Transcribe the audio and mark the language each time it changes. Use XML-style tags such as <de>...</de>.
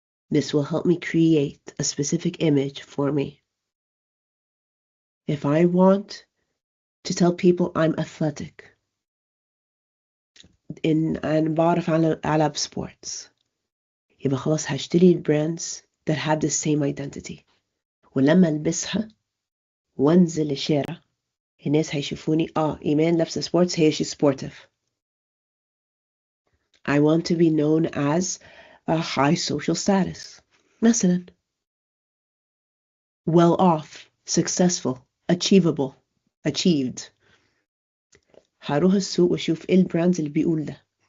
<en>This will help me create a specific image for me. If I want to tell people I'm athletic and</en> <ar>بعرف ألعب</ar> <en>sports,</en> <ar>يبقى خلاص هشتري</ar> <en>brands that have the same identity.</en> <ar>ولما ألبسها وانزل الشارع الناس هيشوفوني إيمان لابسة sports هي</ar> <en>she's sportive. I want to be known as a high social status. مثلا well off, successful, achievable, achieved.</en> <ar>هروح السوق واشوف ايه البراندز اللي بيقول ده.</ar>